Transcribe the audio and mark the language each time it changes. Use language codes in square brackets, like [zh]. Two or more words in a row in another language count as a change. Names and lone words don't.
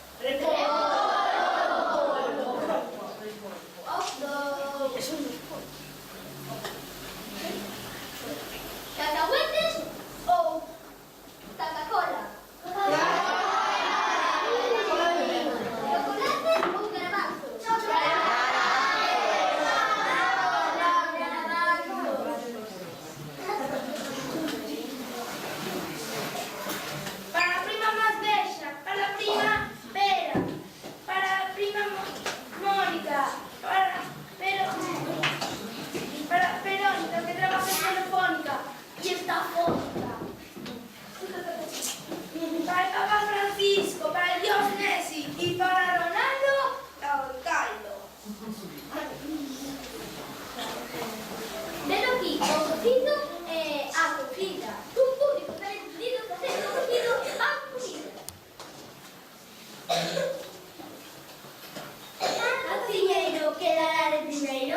[gl] Cacahuetes ou Coca-Cola. Chocolate ou garbanzos. [es] Para la prima más bella, para la prima Vera, para la prima Mónica, para Verónica que trabaja en Telefónica y está fónica. Para el Papa Francisco, para el Dios Messi y para Ronaldo, Caldo. [gl] Velo aquí, o cocido e a cocida. Un público tan entendido que hacer o cocido a comida. Cociñeiro, que dará de primeiro?